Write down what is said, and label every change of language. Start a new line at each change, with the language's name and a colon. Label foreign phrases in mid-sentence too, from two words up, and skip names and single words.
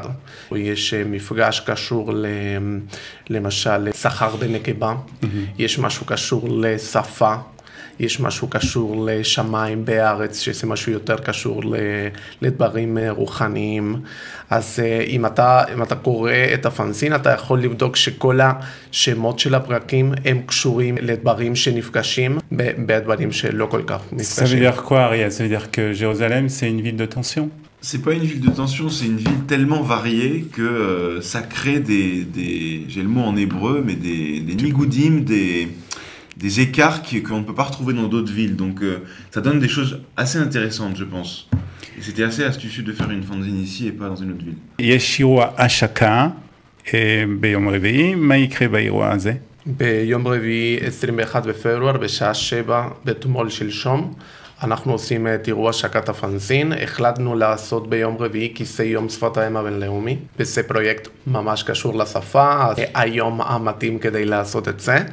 Hebrew: יש מפגש קשור למשל לסחר בנקבה, יש משהו קשור לשפה, יש משהו קשור לשמיים בארץ, שזה משהו יותר קשור לדברים רוחניים. אז אם אתה קורא את הפנזין, אתה יכול לבדוק שכל השמות של הפרקים הם קשורים לדברים שנפגשים, בדברים שלא כל כך נפגשים.
French: Ça veut dire quoi, Ariel? Ça veut dire que Jérusalem, c'est une ville de tension? C'est pas une ville de tension, c'est une ville tellement variée que ça crée j'ai le mot en hébreu, mais des nigoudim, des écarts qu'on ne peut pas retrouver dans d'autres villes. Donc ça donne des choses assez intéressantes, je pense. Et c'était assez astucieux de faire une fanzine ici et pas dans une autre ville.
Hebrew: יש שיעור השקה ביום רביעי, מה יקרה באירוע הזה? ביום רביעי 21 בפברואר בשעה 7 בתמול שלשום. אנחנו עושים את אירוע השקת הפנזין, החלטנו לעשות ביום רביעי כי זה יום שפת האם הבינלאומי, וזה פרויקט ממש קשור לשפה, אז היום המתאים כדי לעשות את זה.